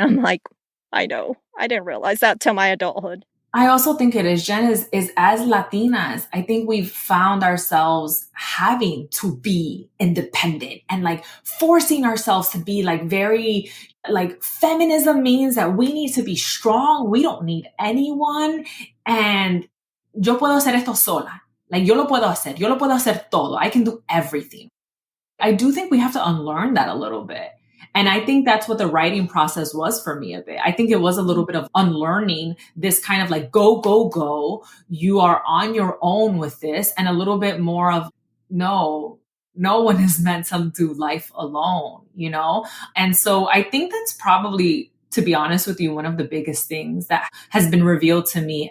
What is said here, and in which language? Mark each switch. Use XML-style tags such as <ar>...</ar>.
<en>I'm like, I know. I didn't realize that till my adulthood. I also think it is, Jen, is as Latinas, I think we've found ourselves having to be independent and like forcing ourselves to be like very, like feminism means that we need to be strong. We don't need anyone.</en> <es>And yo puedo hacer esto sola. Like yo lo puedo hacer todo.</es> <en>I can do everything. I do think we have to unlearn that a little bit. And I think that's what the writing process was for me a bit. I think it was a little bit of unlearning this kind of like, go, go, go. You are on your own with this, and a little bit more of, no one is meant to do life alone, And so I think that's probably, to be honest with you, one of the biggest things that has been revealed to me.</en>